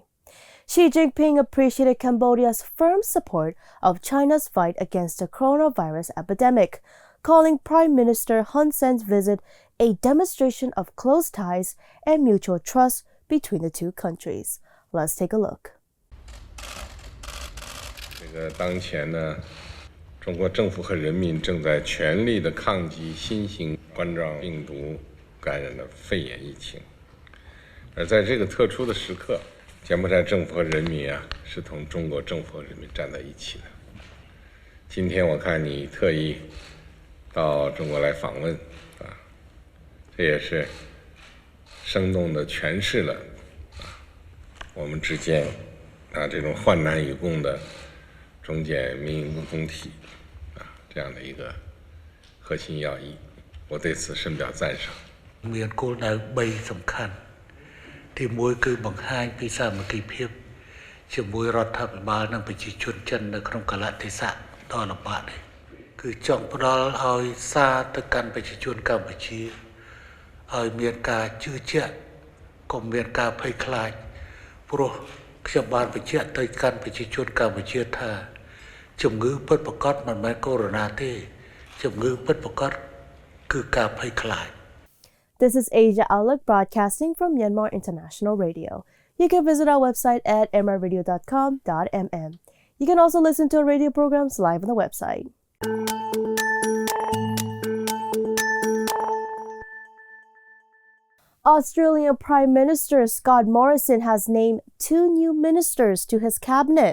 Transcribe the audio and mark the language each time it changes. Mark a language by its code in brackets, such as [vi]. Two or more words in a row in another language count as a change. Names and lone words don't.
[en] Xi Jinping appreciated Cambodia's firm support of China's fight against the coronavirus epidemic, calling Prime Minister Hun Sen's visit a demonstration of close ties and mutual trust between the two countries. Let's take a look. [zh] 当前呢，中国政府和人民正在全力的抗击新型冠状病毒感染的肺炎疫情，而在这个特殊的时刻，柬埔寨政府和人民是同中国政府和人民站在一起的。今天我看你特意到中国来访问，这也是生动地诠释了我们之间这种患难与共的终结民营共同体这样的一个核心要义，我对此深表赞赏。 [km] មានគោលដៅ3សំខាន់ទី1គឺបង្ហាញពីសាមគ្គីភាពជាមួយរដ្ឋាភិបាលនិងប្រជា ជនចិននៅក្នុងកលៈទេសៈដ៏លំបាកនេះគឺចង់ផ្ដល់ឲ្យសារទៅកាន់ប្រជាជនកម្ពុជាឲ្យមានការជឿជាក់កុំមានការភ័យខ្លាចព្រោះខ្ញុំបានបញ្ជាក់ទៅកាន់ប្រជាជនកម្ពុជាថាជំងឺពិតប្រាកដមិនមែនកូវីដ -19 ទេជំងឺពិតប្រាកដគឺការភ័យខ្លាច [en] This is Asia Outlook broadcasting from Myanmar International Radio. You can visit our website at mradio.com.mm. You can also listen to our radio programs live on the website. Australian Prime Minister Scott Morrison has named 2 new ministers to his cabinet.